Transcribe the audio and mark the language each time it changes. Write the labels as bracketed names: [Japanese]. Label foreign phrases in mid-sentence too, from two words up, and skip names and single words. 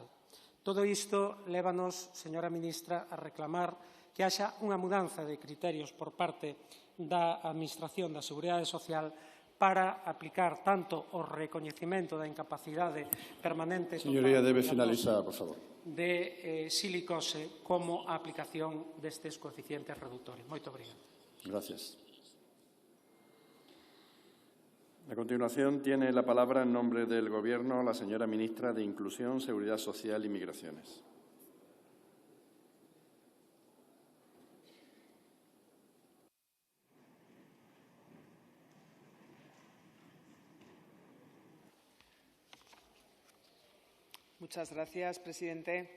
[Galician] Todo isto lévanos, señora ministra, a reclamar que haxa unha mudanza de criterios por parte da Administración da Seguridade Social para aplicar tanto o recoñecemento da incapacidade permanente [Spanish] Señoría, debe finalizar, por favor. [Galician] De silicose como a aplicación destes coeficientes redutores. Moito obrigado. [Spanish] Gracias. A continuación, tiene la palabra en nombre del Gobierno la señora ministra de Inclusión, Seguridad Social y Migraciones. Muchas gracias, presidente.